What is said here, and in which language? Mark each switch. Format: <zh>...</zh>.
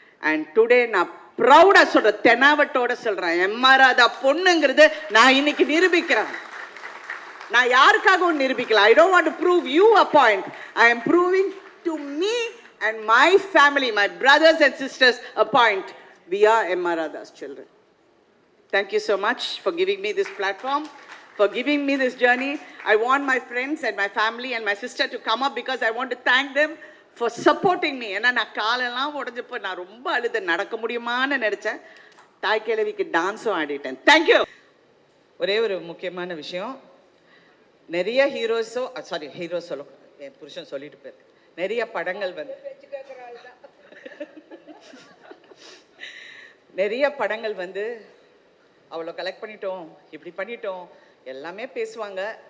<en>and today</en> <ta>நான் ப்ரௌடாக சொல்கிறேன், தெனாவட்டோட சொல்கிறேன், எம்.ஆர். ராதா பொண்ணுங்கிறது நான் இன்னைக்கு நிரூபிக்கிறேன். நான் யாருக்காகவும் நிரூபிக்கல.</ta> <en>I don't want to prove you a point. I am proving to me and my family, my brothers and sisters a point. We are M.R. Radha's children. Thank you so much for giving me this platform, for giving me this journey. I want my friends and my family and my sister to come up because I want to thank them for supporting me.</en> <ta>ஏன்னா நான் காலெல்லாம் உடஞ்சப்போ நான் ரொம்ப அழுத, நடக்க முடியுமான்னு நினச்சேன். தாய் கிழவிக்கு டான்ஸும் ஆடிட்டேன். தேங்க்யூ. ஒரே ஒரு முக்கியமான விஷயம், நிறைய ஹீரோஸ் சொல்லும், என் புருஷன் சொல்லிட்டு போயிரு, நிறைய படங்கள் வந்து நிறைய படங்கள் வந்து அவ்வளோ கலெக்ட் பண்ணிட்டோம், இப்படி பண்ணிட்டோம், எல்லாமே பேசுவாங்க.</ta>